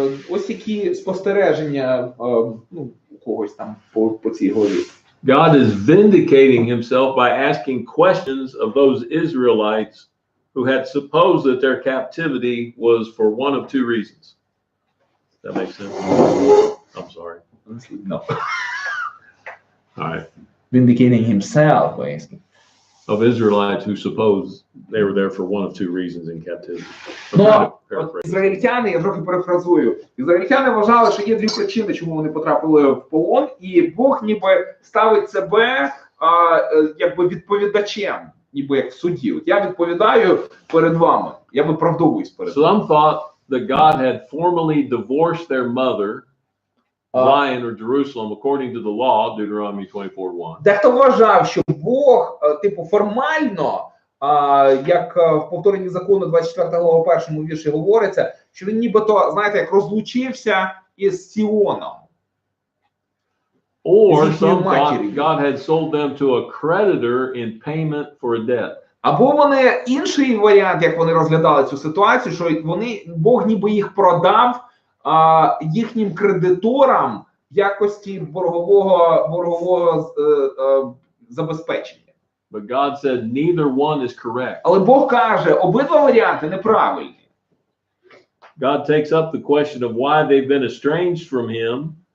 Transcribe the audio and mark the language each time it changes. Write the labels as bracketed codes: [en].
[uk] Ось які спостереження у когось там по цій главі. [en] God is vindicating himself by asking questions of those Israelites who had supposed that their captivity was for one of two reasons. That makes sense? I'm sorry. No. All right. Vindicating himself, basically. Of Israelites who supposed they were there for one of two reasons in captivity. I'm [uk] Ну, [en] trying to [uk] от [en] paraphrase. [uk] ізраїльтяни, я трохи перефразую, ізраїльтяни вважали, що є дві причини, чому вони потрапили в полон, і Бог ніби ставить себе якби відповідачем, ніби як в суді. От я відповідаю перед вами, я виправдовуюсь перед вами. [en] Some thought that God had formally divorced their mother, Zion or Jerusalem, according to the law, Deuteronomy 24:1. [uk] Дехто вважав, що Бог, типу, формально, як в повторенні закону 24 глава першому вірші говориться, що він нібито, знаєте, як розлучився із Сіоном. [en] Or some thought God had sold them to a creditor in payment for a debt. [uk] Або вони, інший варіант, як вони розглядали цю ситуацію, що Бог ніби їх продав їхнім кредиторам в якості боргового забезпечення. [en] But God said neither one is correct. [uk] Але Бог каже, обидва варіанти неправильні. [en] God takes up the question of why they've been estranged from him